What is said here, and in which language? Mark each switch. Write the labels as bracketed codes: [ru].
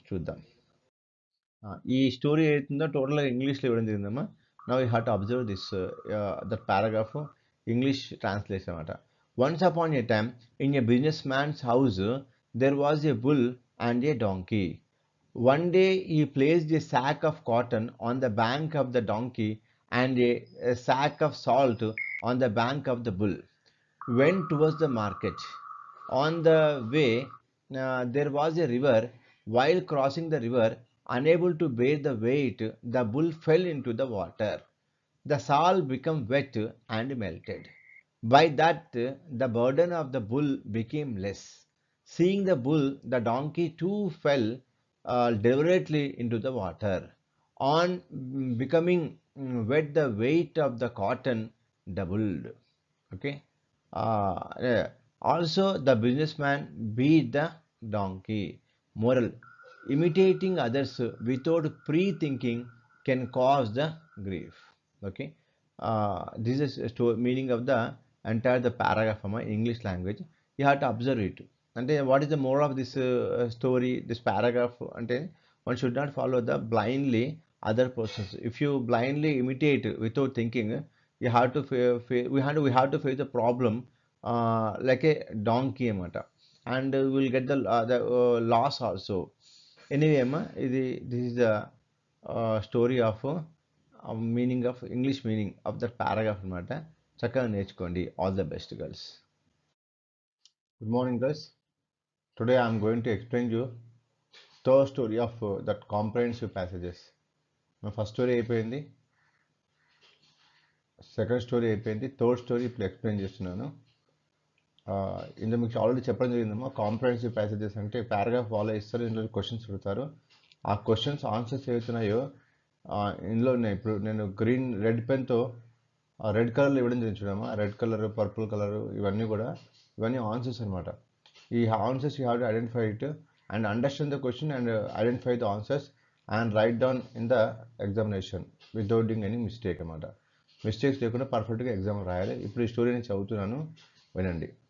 [te] చూద్దాం, ఈ స్టోరీ ఏదైతుందో టోటల్గా ఇంగ్లీష్లో ఇవ్వడం జరిగిందమ్మా. [en] now we have to observe this that paragraph English translation [te] అనమాట. [en] Once upon a time in a business man's house there was a bull and a donkey. One day he placed a sack of cotton on the bank of the donkey and a sack of salt on the bank of the bull. Went towards the market. On the way, there was a river. While crossing the river, unable to bear the weight, the bull fell into the water. The salt became wet and melted. By that, the burden of the bull became less. Seeing the bull, the donkey too fell deliberately into the water. On becoming wet, the weight of the cotton doubled. Okay. Yeah. Also, the businessman beat the donkey. Moral: imitating others without pre-thinking can cause the grief. Okay. This is meaning of the entire the paragraph in English language. You have to observe it. [te] అంటే what [en] Is the moral of this story, this paragraph అంటే one should not follow the blindly other persons. If you blindly imitate without thinking, you have to we have to face the problem like a donkey [te] అనమాట, [en] And will get the loss also. [te] Anyway అమ్మా, [en] this is the story of meaning of English meaning of that paragraph [te] అనమాట. చక్కగా నేర్చుకోండి. [en] All the best girls. Good morning girls. Today I am going to explain you third story of that comprehensive passages. My first story [te] అయిపోయింది, second story అయిపోయింది, third story ఇప్పుడు explain చేస్తున్నాను. ఇందులో మీకు already చెప్పడం జరిగిందమ్మా, కాంప్రహెన్సివ్ ప్యాసేజెస్ అంటే paragraph follow ఇస్తారు, ఇందులో క్వశ్చన్స్ అడుగుతారు. ఆ క్వశ్చన్స్ ఆన్సర్స్ ఏవైతున్నాయో ఇందులో ఉన్నాయి. ఇప్పుడు నేను రెడ్ పెన్తో రెడ్ కలర్లో ఇవ్వడం జరిగింది చూడమ్మా, రెడ్ కలర్, పర్పుల్ కలర్, ఇవన్నీ ఆన్సర్స్ అనమాట. [en] ఈ answers you have to identify it and understand the question and identify the answers and write down in the examination without doing any mistake [te] అన్నమాట. Mistakes లేకుండా పర్ఫెక్ట్గా ఎగ్జామ్ రాయాలి. ఇప్పుడు ఈ story నేను చదువుతున్నాను, వినండి.